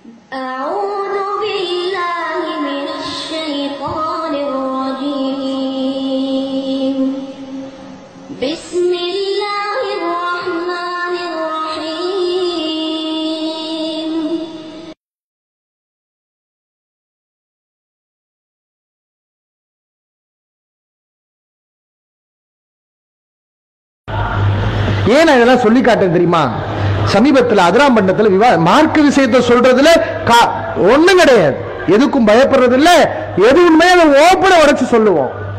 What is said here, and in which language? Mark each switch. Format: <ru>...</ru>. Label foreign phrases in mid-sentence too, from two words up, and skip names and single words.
<ar>أعوذ بالله من الشيطان الرجيم. بسم الله الرحمن الرحيم.</ar> <ta>ஏன் இதெல்லாம் சொல்லி காட்டுறது தெரியுமா? சமீபத்தில் அதிராம்பட்டினத்துல மார்க்க விஷயத்தை சொல்றதுல ஒண்ணும் கிடையாது, எதுக்கும் பயப்படுறது இல்ல, எது உண்மையை அதை ஓப்பன உடைச்சு சொல்லுவோம்.</ta>